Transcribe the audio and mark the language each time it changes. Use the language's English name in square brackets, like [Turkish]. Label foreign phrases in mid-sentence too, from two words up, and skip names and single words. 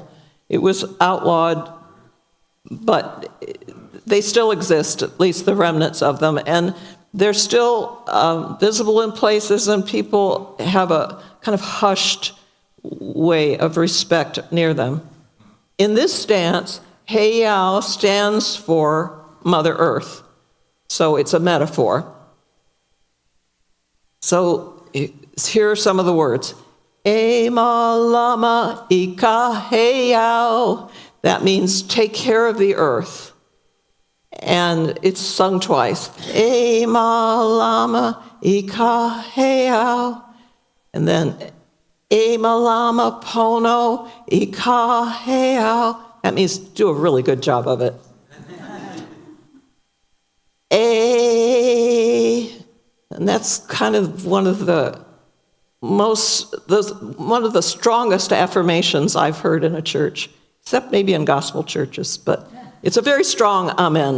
[English] It was outlawed, but they still exist, at least the remnants of them, and they're still visible in places, and people have a kind of hushed way of respect near them. In this dance, heiau stands for Mother Earth, so it's a metaphor. So here are some of the words. [Hawaiian] E malama ika heiau. [English] That means take care of the earth. And it's sung twice. [Hawaiian] E malama ika heiau. And then e malama pono ika heiau. [English] That means do a really good job of it. And that's kind of one of the strongest affirmations I've heard in a church, except maybe in gospel churches, but it's a very strong amen.